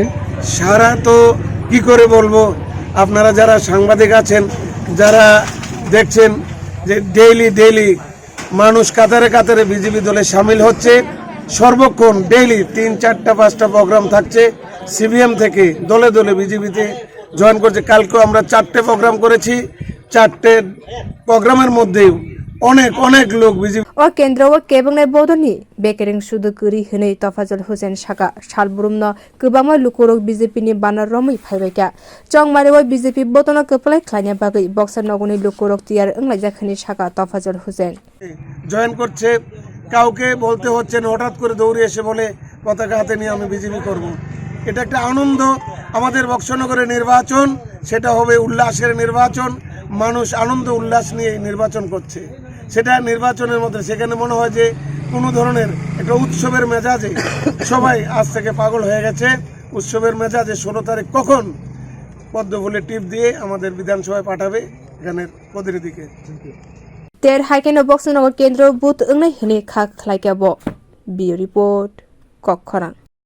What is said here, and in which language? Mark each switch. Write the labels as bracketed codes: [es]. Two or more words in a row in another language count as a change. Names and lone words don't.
[bn] সারা তো কি করে বলবো, আপনারা যারা সাংবাদিক আছেন, যারা দেখছেন যে ডেইলি মানুষ কাতারে কাতারে বিজেপি দলে সামিল হচ্ছে। সর্বক্ষণ ডেইলি 3, 4, 5টা প্রোগ্রাম থাকছে। সিপিএম থেকে দলে দলে বিজেপিতে জয়েন করছে। কালকেও আমরা 4টে প্রোগ্রাম করেছি। 4টে প্রোগ্রামের মধ্যে অনেক লোক বিজেপি [trp] o kendra o kwbangma bodolni bekering sudu kuri hinwi Tofazzal Hossain sakha salburumno kwbangma lukurok BJP ni banar romwi phaibaika chongmaribo BJP botono kwplai khlaina bagwi Boxonagarni lukurok tiyar wnglaijak hinwi sakha Tofazzal Hossain [bn] জয়েন করছে। কাউকে বলতে হচ্ছে না, হঠাৎ করে দৌড়ে এসে বলে পতাকা হাতে নিয়ে আমি বিজেপি করব। এটা একটা আনন্দ। আমাদের বক্সনগরের নির্বাচন সেটা হবে উল্লাসের নির্বাচন। মানুষ আনন্দ উল্লাস নিয়ে নির্বাচন করছে। সেটা নির্বাচনের মধ্যে সেখানে মনে হয় যে কোনো ধরনের একটা উৎসবের মেজাজে সবাই আজ থেকে পাগল হয়ে গেছে। উৎসবের মেজাজে 16 তারিখ কখন পদ্মফুলে টিপ দিয়ে আমাদের বিধানসভায় পাঠাবে এখানের প্রতিনিধিকে। [trp] ter haikeno Boxonagar kendra buth wngwi hinwi khak khlaika bo bio report Kokkhona।